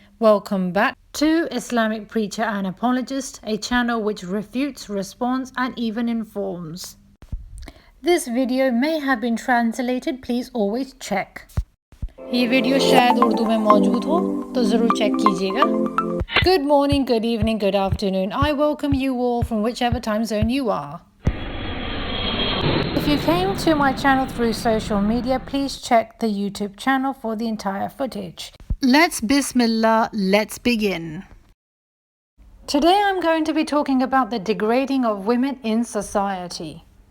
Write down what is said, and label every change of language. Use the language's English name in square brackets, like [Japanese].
[English] Welcome back to Islamic Preacher and Apologist, a channel which refutes, responds, and even informs. This video may have been translated. Please always check. [Hindi] ये video शायद उर्दू में मौजूद हो तो ज़रूर check कीजिएगा. [English] Good morning, good evening, good afternoon. I welcome you all from whichever time zone you are. If you came to my channel through social media, please check the YouTube channel for the entire footage. Let's Bismillah, let's begin. Today I'm going to be talking about the degrading of women in society.